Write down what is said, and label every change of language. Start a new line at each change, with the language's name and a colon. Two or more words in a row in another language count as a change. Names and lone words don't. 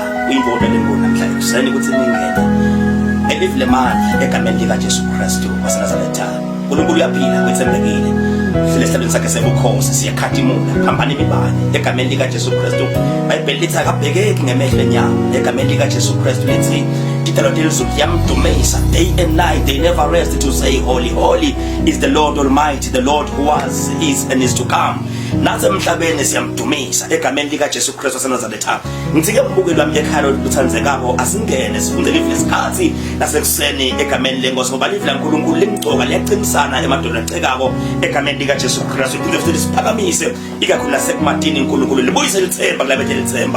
Swati: Uyimbono lenkulu namhlanje kuseni ukuthi ningene elivile manje egameni lika Jesu Kristu waseNazaretha. uNkulunkulu uyaphila kwethembekile. Hlele esihlabeni sakhe sebukhosi siyakhadimula phambana imibane egameni lika Jesu Kristu. iBhayibheli lithi akabhekeki ngemehlo enyama egameni lika Jesu Kristu lithi idalo lizokuyamdumisa
English: day and night. They never rest to say holy holy is the Lord Almighty, the Lord who was, is and is to come.
Swati: Nasemhlabeni siyamdumisa egameni lika Jesu Kristu waseNazaretha. Ngitsike mbukeli wami ekhaya uthandekako asingene sifunde livile isikhathi nasekuseni egameni lenkosi ngoba livile uNkulunkulu limgcoka liyaqinisana emadodeni acekako egameni lika Jesu Kristu. Iphinde futhi siphakamise ikakhulu nasekumadini uNkulunkulu libuyise lithemba kulabethe lithemba.